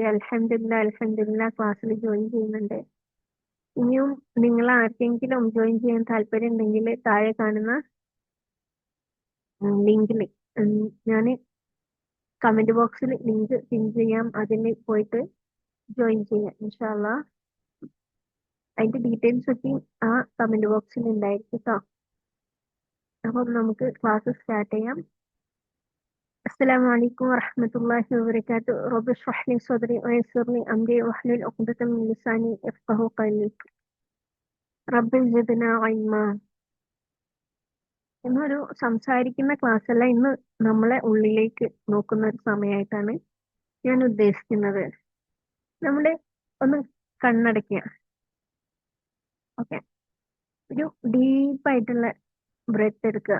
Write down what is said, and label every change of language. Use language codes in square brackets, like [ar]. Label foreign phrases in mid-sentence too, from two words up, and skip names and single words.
[ml] അൽഹംദുലില്ലാ ക്ലാസ്സിൽ ജോയിൻ ചെയ്യുന്നുണ്ട്. ഇനിയും നിങ്ങൾ ആർക്കെങ്കിലും ജോയിൻ ചെയ്യാൻ താല്പര്യം ഉണ്ടെങ്കിൽ താഴെ കാണുന്ന ലിങ്കിൽ ഞാൻ [en] comment box link pin [ml] ചെയ്യാം. അതിൽ പോയിട്ട് ജോയിൻ ചെയ്യാം ഇൻഷാല്ല. അതിന്റെ ഡീറ്റെയിൽസ് ഒക്കെ ആ [en] comment box [ml] ഉണ്ടായിരിക്കും കേട്ടോ. അപ്പം നമുക്ക് [en] class start [ml] ചെയ്യാം. [ar] السلام عليكم ورحمة الله وبركاته. رب اشرح لي صدري ويسر لي أمري واحلل عقدة من لساني يفقهوا قولي. رب زدنا علما. [ml] ഇന്നൊരു സംസാരിക്കുന്ന ക്ലാസ് അല്ല, ഇന്ന് നമ്മളെ ഉള്ളിലേക്ക് നോക്കുന്ന ഒരു സമയമായിട്ടാണ് ഞാൻ ഉദ്ദേശിക്കുന്നത്. നമ്മള് ഒന്ന് കണ്ണടയ്ക്കുക. ഓക്കെ, ഒരു ഡീപ്പായിട്ടുള്ള ബ്രെത്ത് എടുക്കുക.